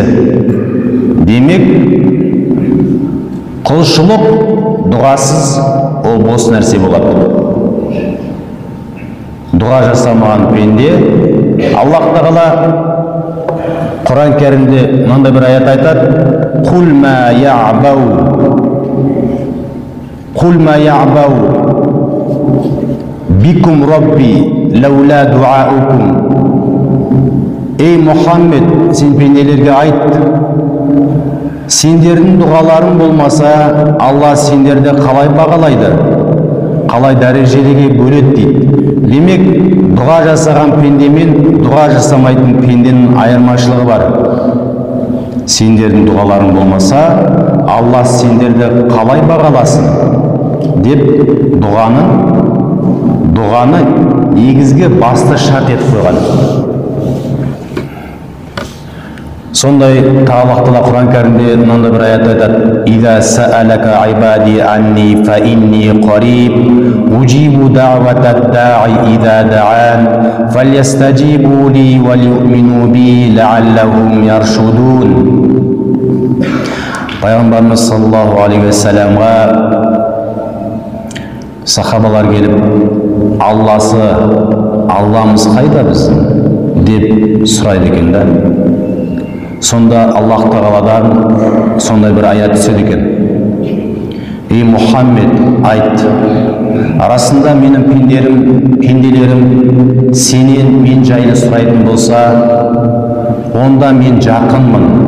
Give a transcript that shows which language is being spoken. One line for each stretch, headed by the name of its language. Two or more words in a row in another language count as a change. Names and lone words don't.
Kazakh: Демек, құлшылық дұғасыз ол бос нәрсе болады. Дұға жасамаған пенде, Аллах Тағала Құран кәрімде мынандай бір аят айтады:
Arabic: «قل ما يعبأ بكم ربي لولا دعاؤكم».
Kazakh: Ей Мұхаммед, сен пенделерге айт, сендердің дұғаларың болмаса, Алла сендерді қалай бағалайды, қалай дәрежеге бөледі дейді. Демек, дұға жасаған пендемен дұға жасамайтын пенденің айырмашылығы бар. Сендердің дұғаларың болмаса, Алла сендерді қалай бағаласын деп дұғаны негізгі басты шарт етіп қойған. Сондай Аллах Тағала Құран кәрімде мынандай бір аят айтады:
Arabic: «إذا سألك عبادي عني فإني قريب أجيب دعوة الداع إذا دعان فليستجيبوا لي وليؤمنوا بي لعلهم يرشدون».
Kazakh: Пайғамбарымыз
Arabic: صلى الله عليه وسلم
Kazakh: сахабалар келіп, Алламыз қайда біздің деп сұрайды екен да. Сонда Аллах Тағаладан сондай бір аят түседі екен: «Ей Мұхаммед, айт, арасында менің пенделерім сенен мен жайлы сұрайтын болса, онда мен жақынмын.